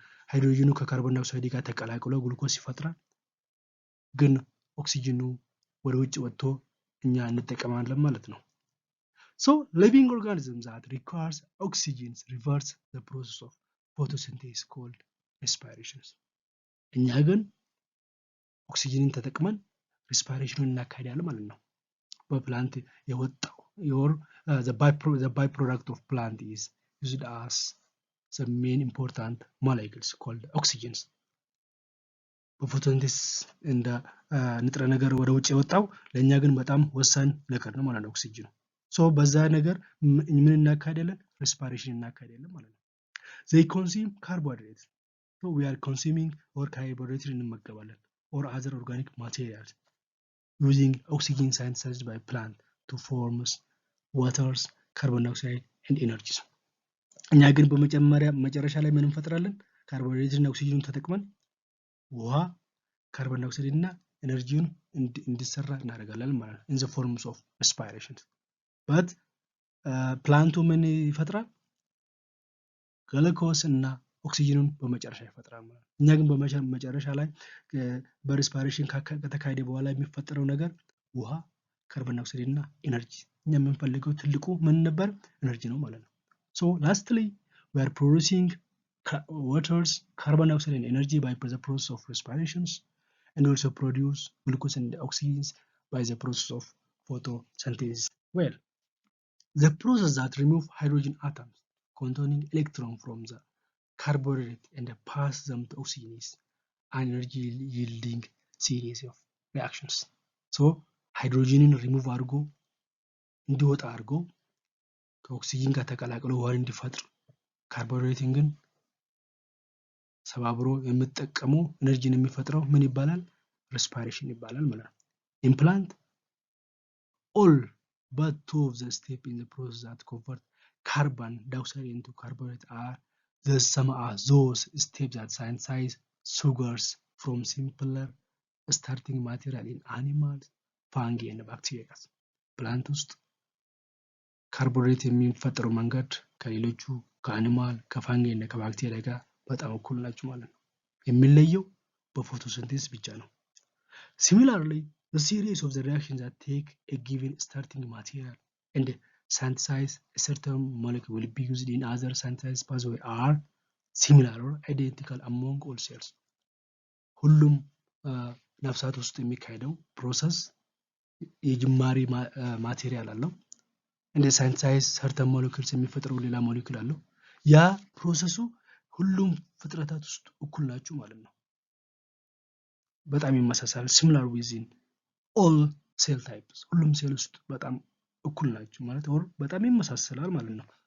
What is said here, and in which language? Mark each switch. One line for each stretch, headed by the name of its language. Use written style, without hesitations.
Amharic: ሃይድሮጅኑ ከካርቦን ዳይኦክሳይድ ጋር ተቀላቅሎ ግሉኮስ ይፈጥራል። ግን ኦክሲጅኑ ወደ ውጭ ወጥቶ እኛ እንጠቀማለን ማለት ነው።
English: So living organisms that requires oxygen reverse the process of photosynthesis called respiration.
Amharic: እኛ ግን ኦክሲጅንን ተጠቅመን ሪስፓይሬሽኑን እናካሂዳለን ማለት ነው። በፕላንት የወጣው
English: the byproduct of plant is used as the main important molecules called oxygens.
Amharic: በፎቶሲንቴሲስ እንደ ንጥረ ነገር ወደ ውጭ የወጣው ለኛ ግን በጣም ወሳኝ ነገር ነው ማለት ነው ኦክሲጅን። ሶ በዛ ነገር ምን እናካሂዳለን? ሪስፓይሬሽን እናካሂዳለን ማለት ነው።
English: they consume carbohydrates. So we are consuming or carbohydrates
Amharic: እንመገባለን
English: or other organic materials using oxygen synthesized by plant to form waters, carbon dioxide and energy.
Amharic: እኛ ግን መጨረሻ ላይ ምን እንፈጥራለን? ካርቦሃይድሬት እና ኦክሲጅንን ተጠቅመን ውሃ፣ ካርቦን ዳይኦክሳይድ እና ኤነርጂውን እንዲሰራ እናደርጋለን ማለት ነው
English: in the forms of respiration.
Amharic: but ፕላንቱ ምን ይፈጥራል? ግሉኮስ እና ኦክሲጅኑን በመጨረሻ ይፈጥራል ማለት ነው። እኛ ግን በመጨረሻ ላይ በሪስፓይሬሽን ከተካሄደ በኋላ የሚፈጠረው ነገር ውሃ፣ ካርቦን ዳይኦክሳይድ እና ኤነርጂ። እኛ የምንፈልገው ትልቁ ምን ነበር? ኤነርጂ ነው ማለት ነው።
English: so lastly we are producing waters, carbon dioxide and energy by the process of respirations, and also produce glucose and oxygen by the process of photosynthesis. Well, the process that remove hydrogen atoms containing electron from the carbohydrate and pass them to oxygen is an energy yielding series of reactions. So hydrogen remove
Amharic: አድርጎ እንዲወጣ አድርጎ ከኦክሲጅን ጋር ተቀላቅሎ ውሃን እንዲፈጥር ካርቦሃይድሬትን ግን ሰባብሮ የምትጠቀመው ኤነርጂን የሚፈጥረው ምን ይባላል? ሪስፓይሬሽን ይባላል ማለት ነው።
English: in plant all but two of the steps in the process that convert carbon dioxide into carbohydrate are the same as those steps that synthesize sugars from simpler starting material in animals, fungi and bacteria.
Amharic: plant ውስጥ ካርቦሃይድሬት የሚፈጠረው መንገድ ከሌሎቹ ከአኒማል፣ ከፋንጊ እና ከባክቴሪያ ጋር በጣም እኩል ናቸው ማለት ነው። የሚለየው በፎቶሲንቴሲስ ብቻ ነው። Similarly,
English: the series of the reactions that take a given starting material and synthesize a certain molecule will be used in other synthesis pathway are similar or identical among all cells.
Amharic: ሁሉም ነፍሳት ውስጥ የሚካሄደው ፕሮሰስ የጅማሬ ማቴሪያል አለው እንደ ሳይንሳይዝ ሰርተን ሞለኪውልስ የሚፈጥረው ሌላ ሞለኪውል አለው ያ ፕሮሰሱ ሁሉም ፍጥረታት ውስጥ እኩል ናቸው ማለት ነው በጣም ይመሳሰላል
English: similar within all cell types
Amharic: ሁሉም ሴል ውስጥ በጣም እኩል ናቸው ማለት or በጣም ይመሳሰላል ማለት ነው